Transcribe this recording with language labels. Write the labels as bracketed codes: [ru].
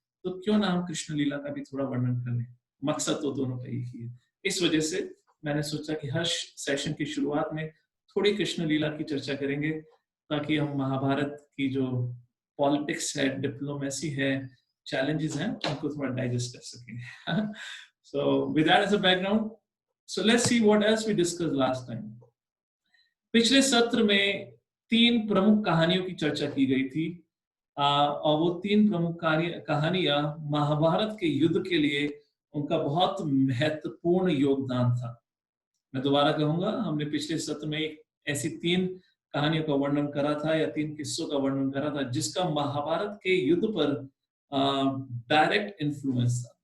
[hi] तो क्यों ना हम कृष्ण लीला का भी थोड़ा वर्णन करें, मकसद तो दोनों का ही है। इस वजह से मैंने सोचा कि हर सेशन की शुरुआत में थोड़ी कृष्ण लीला की चर्चा करेंगे, ताकि हम महाभारत की जो पॉलिटिक्स है, डिप्लोमेसी है, challenges हैं, उनको थोड़ा डाइजेस्ट कर सकें. [en] So with that as a background, so let's see what else we discussed last time. [hi] पिछले सत्र में 3 प्रमुख कहानियों की चर्चा की गई थी, और वो 3 प्रमुख कहानियां महाभारत के युद्ध के लिए उनका बहुत महत्वपूर्ण योगदान था. मैं दोबारा कहूंगा, हमने पिछले सत्र में ऐसी 3 कहानियों का वर्णन करा था, या 3 किस्सों का वर्णन करा था, जिसका महाभारत के युद्ध पर डायरेक्ट इन्फ्लुएंस था.